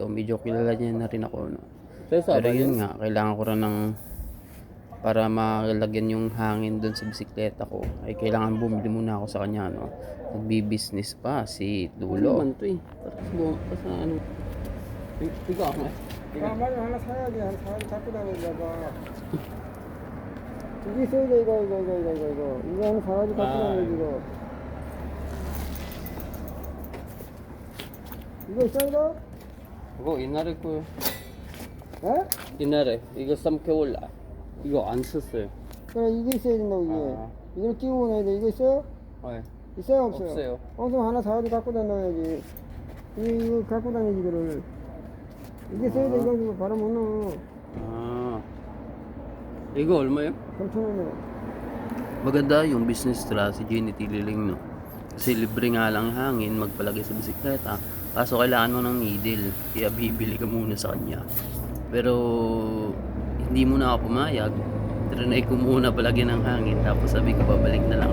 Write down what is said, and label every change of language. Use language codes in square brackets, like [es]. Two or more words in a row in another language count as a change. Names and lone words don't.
[tl] Medyo kilala niya na rin ako, no. Pero yun nga, kailangan ko rin ng, para malagyan yung hangin dun sa bisikleta ko, ay kailangan bumili muna ako sa kanya, no. Nagbi-business pa si Dulo. Ano to eh? Sa ano? Ikaw ako eh. [ko] 빨리 하나 사야지. 하나 사야지. 갖고 다니려고. 이게 있어야 돼. 이거. 이거 하나 사야지. 갖고 다니지, 이거. 이거 있어, 이거? 그거 옛날에 그 에? 옛날에 이거 3개월 이거 안 썼어요. 그래, 이게 있어야 된다고, 이게. 아. 이걸 끼고 다녀야 돼. 이거 있어요? 네. 있어요, 없어요? 없어요. 그럼 하나 사야지. 갖고 다녀야지. 이거 갖고 다니지, 이거를. 이게 있어야 돼. 이거 바로 못 넣어. 아, 이거 얼마요? 3,000원이요. [tl] Maganda yung [en] business strategy [tl] ni Tililing, no. Kasi libre nga lang hangin magpalagay sa bisikleta. Kaso kailangan mo ng needle, kaya bibili ka muna sa kanya. Pero hindi muna ako pumayag. Trinay ko muna palagyan ng hangin, tapos sabi ko babalik na lang.